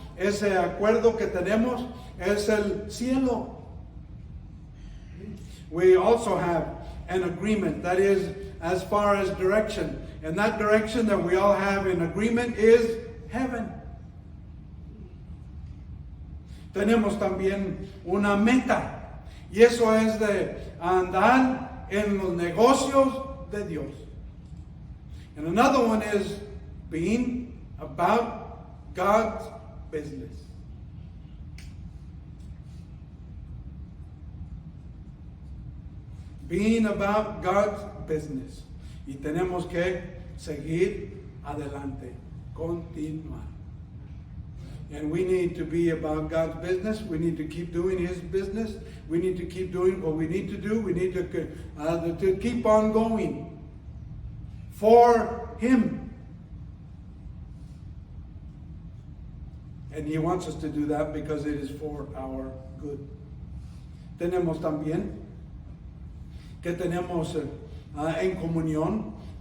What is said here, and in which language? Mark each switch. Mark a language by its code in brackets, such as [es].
[es] Ese acuerdo que tenemos es el cielo. [en] We also have an agreement, that is, as far as direction. And that direction that we all have in agreement is heaven. [es] Tenemos también una meta, y eso es de andar en los negocios de Dios. [en] And another one is being about God's business. Being about God's business. [es] Y tenemos que seguir adelante, continuar. [en] And we need to be about God's business. We need to keep doing His business. We need to keep doing what we need to do. We need to keep on going for Him. And He wants us to do that because it is for our good. [es] Tenemos también que tenemos en comunión.